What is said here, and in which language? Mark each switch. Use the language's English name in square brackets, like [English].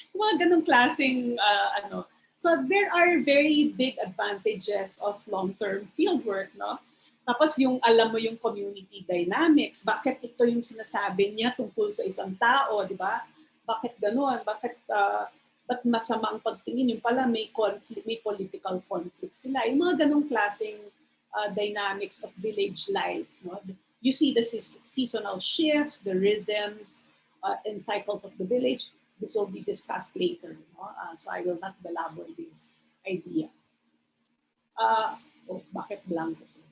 [Filipino] Yung mga ganong klaseng ano. [English] So there are very big advantages of long-term fieldwork, no? [Filipino] Tapos yung alam mo yung community dynamics, bakit ito yung sinasabi niya tungkol sa isang tao, di ba? Bakit gano'n? Bakit masama ang pagtingin? Yung pala may conflict, may political conflict sila. Yung mga ganong klaseng [English] dynamics of village life. [Filipino] No? [English] You see the seasonal shifts, the rhythms and cycles of the village. This will be discussed later. No? So I will not belabor this idea. [Filipino] Bakit blanco?